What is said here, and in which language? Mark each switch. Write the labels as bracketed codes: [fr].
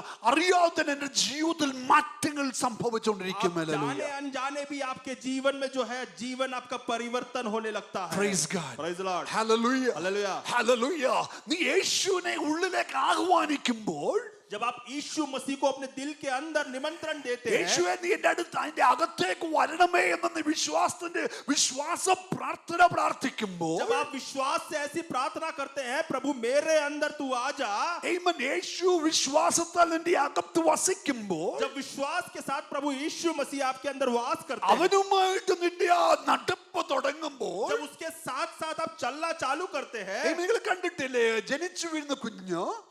[ml] അറിയാതെ എന്റെ ജീവിതത്തിൽ മാറ്റങ്ങൾ സംഭവിച്ചുകൊണ്ടിരിക്കും. [hi] आप जाने अनजाने भी आपके जीवन में जो है जीवन आपका परिवर्तन होने लगता है. [en] Praise God. Praise the Lord. Hallelujah. Hallelujah. Hallelujah. [ml] നീ യേശുവിനെ ഉള്ളിലേക്ക് ആഹ്വാനിക്കുമ്പോൾ, [hi] जब आप यीशु मसीह को अपने दिल के अंदर निमंत्रण देते हैं, [ml] യേശുവേ നീ എന്റെ അടുത്ത് അതിന്റെ അകത്തേക്ക് വരണമേ എന്ന് നീ വിശ്വാസ പ്രാർത്ഥന പ്രാർത്ഥിക്കുമ്പോൾ, [hi] जब आप विश्वास से ऐसी प्रार्थना करते हैं, प्रभु मेरे अंदर तू आ जा, [ml] യേശു വിശ്വാസത്താൽ നിന്റെ അകത്ത് വസിക്കുമ്പോൾ, [hi] जब विश्वास के साथ प्रभु यीशु मसीह आपके अंदर वास करते हैं, [ml] അവനുമായിട്ട് നിന്റെ ആ നടപ്പ് തുടങ്ങുമ്പോൾ, [hi] जब उसके साथ साथ आप चलना चालू करते हैं, [ml] നിങ്ങൾ കണ്ടിട്ടില്ലേ ജനിച്ചു വീഴുന്ന കുഞ്ഞ്,